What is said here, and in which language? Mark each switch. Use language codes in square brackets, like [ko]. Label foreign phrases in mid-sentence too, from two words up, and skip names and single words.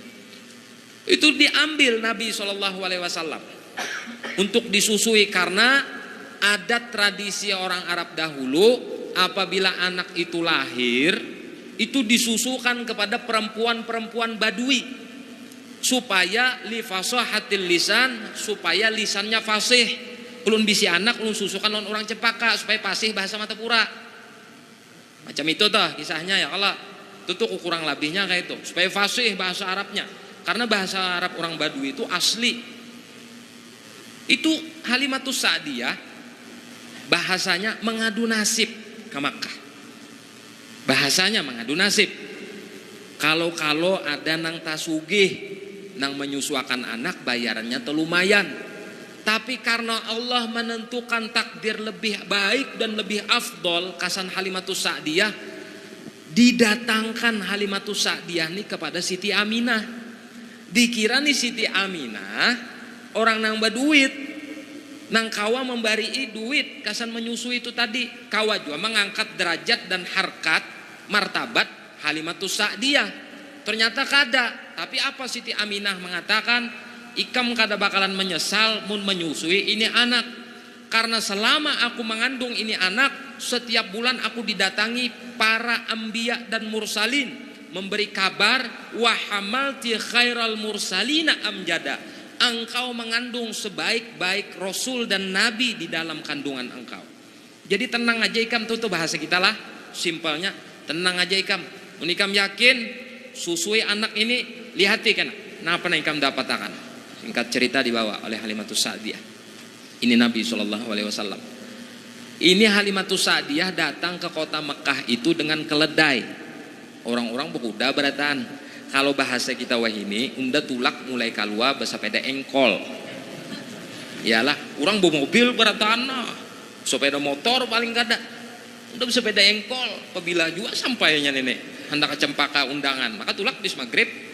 [id] Itu diambil Nabi SAW untuk disusui karena adat tradisi orang Arab dahulu, apabila anak itu lahir itu disusukan kepada perempuan-perempuan Badui supaya [ar] لفصاحة اللسان, [id] supaya lisannya fasih. [bjn] Ulun bisi anak ulun susukan orang cempaka supaya fasih bahasa Matapura. [id] Macam itu toh kisahnya ya, kalau itu tuh kurang lebihnya kayak itu, supaya fasih bahasa Arabnya. Karena bahasa Arab orang Badui itu asli. Itu Halimatus Sa'diyah bahasanya mengadu nasib ke Makkah. Bahasanya mengadu nasib. [bjn] Kalau ada nang tasugih nang menyusuakan anak bayarannya lumayan. [id] Tapi karena Allah menentukan takdir lebih baik dan lebih afdol kasan Halimatus Sa'diyah, didatangkan Halimatus Sa'diyah ini kepada Siti Aminah. Dikira nih Siti Aminah orang nang baduit, nang kawa memberi duit kasan menyusui itu tadi, kawa juga mengangkat derajat dan harkat martabat Halimatus Sa'diyah. Ternyata kada. Tapi apa Siti Aminah mengatakan, [bjn] ikam kada bakalan menyesal mun [id] menyusui ini anak, karena selama aku mengandung ini anak, setiap bulan aku didatangi para anbiya dan mursalin memberi kabar, [ar] وحملت خير المرسلين أمجدا, [id] engkau mengandung sebaik-baik rasul dan nabi di dalam kandungan engkau. [bjn] Jadi tenang aja ikam, tuh bahasa kita lah simpelnya, tenang aja ikam. Mun ikam yakin susui anak ini, lihati kan napa ikam dapat akan. [id] Singkat cerita dibawa oleh Halimatus Sa'diyah. Ini Nabi SAW. Ini Halimatus Sa'diyah datang ke kota Mekah itu dengan keledai. Orang-orang berkuda beratan. [bjn] Kalau bahasa kita wahini, unda tulak mulai kalua bersepeda engkol. Iyalah, orang bawa mobil beratan, sepeda motor paling kada. [id] Udah bersepeda engkol, apabila juga sampainya nenek hendak ke Cempaka undangan, maka tulak bis maghrib.